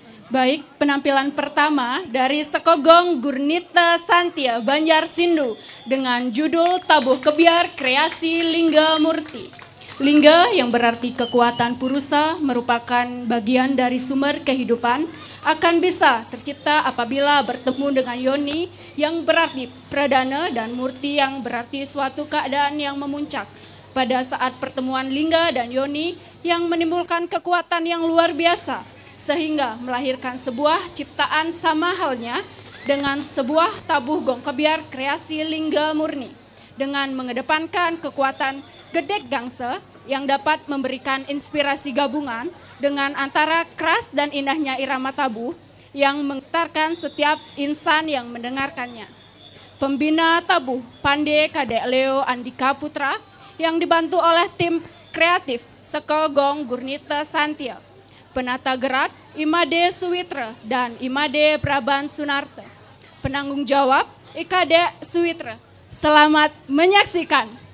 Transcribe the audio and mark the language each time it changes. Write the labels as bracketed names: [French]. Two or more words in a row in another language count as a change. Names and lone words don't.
[Indonesian] Baik, penampilan pertama dari Sekogong Gurnita Santia Banjarsindu dengan judul Tabuh Kebiar Kreasi Lingga Murti. Lingga yang berarti kekuatan purusa merupakan bagian dari sumber kehidupan, akan bisa tercipta apabila bertemu dengan yoni yang berarti pradana dan murti yang berarti suatu keadaan yang memuncak. Pada saat pertemuan lingga dan yoni yang menimbulkan kekuatan yang luar biasa, sehingga melahirkan sebuah ciptaan sama halnya dengan sebuah tabuh gong kebiar kreasi lingga murni, dengan mengedepankan kekuatan gedek gangsa yang dapat memberikan inspirasi gabungan dengan antara keras dan indahnya irama tabuh yang menggetarkan setiap insan yang mendengarkannya. Pembina tabuh Pande Kadek Leo Andika Putra yang dibantu oleh tim kreatif Sekogong Gurnita Santia. Penata gerak Imade Suwitra dan Imade Praban Sunarta. Penanggung jawab Ikade Suwitra. Selamat menyaksikan.